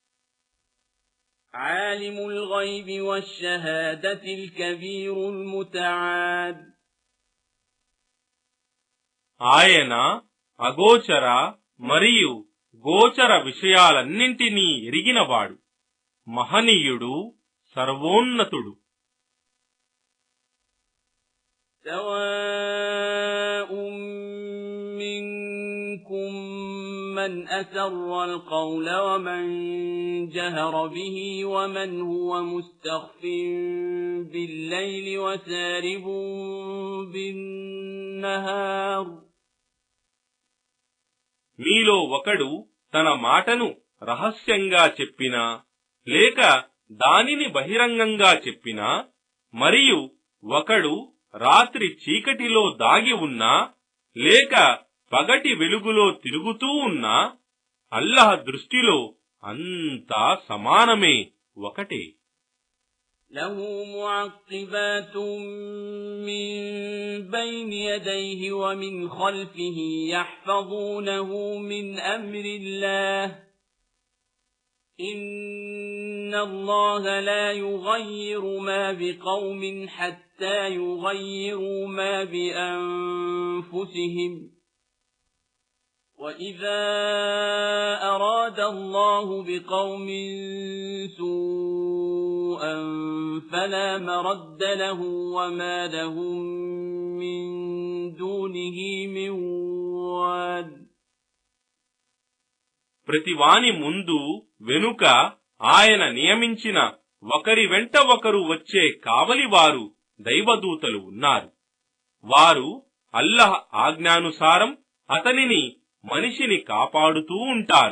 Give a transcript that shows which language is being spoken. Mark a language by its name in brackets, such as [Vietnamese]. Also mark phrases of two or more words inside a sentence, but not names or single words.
[Arabic] عالم الغيب والشهادة الكبير المتعال. [Telugu] ఆయన అగోచర మరియు గోచర విషయాలన్నింటినీ ఎరిగినవాడు, మహనీయుడు, సర్వోన్నతుడు. [Arabic] سواء منكم من أسر القول ومن جهر به ومن هو مستخف بالليل وسارب بالنهار. [Telugu] మీలో ఒకడు తన మాటను రహస్యంగా చెప్పినా లేక దానిని బహిరంగంగా చెప్పినా, మరియు ఒకడు రాత్రి చీకటిలో దాగి ఉన్నా లేక పగటి వెలుగులో తిరుగుతూ ఉన్నా, అల్లాహ్ దృష్టిలో అంతా సమానమే, ఒకటే. [Arabic] له معقبات من بين يديه ومن خلفه يحفظونه من أمر الله إن الله لا يغير ما بقوم حتى يغيروا ما بأنفسهم وإذا أراد أراد الله بقوم سوءا فلا مرد له وما لهم من دونه من واد. [Telugu] ప్రతివాని ముందు వెనుక ఆయన నియమించిన ఒకరి వెంట ఒకరు వచ్చే కావలివారు దైవదూతలు ఉన్నారు. వారు అల్లాహ్ ఆజ్ఞానుసారం అతనిని మనిషిని కాపాడుతూ ఉంటారు.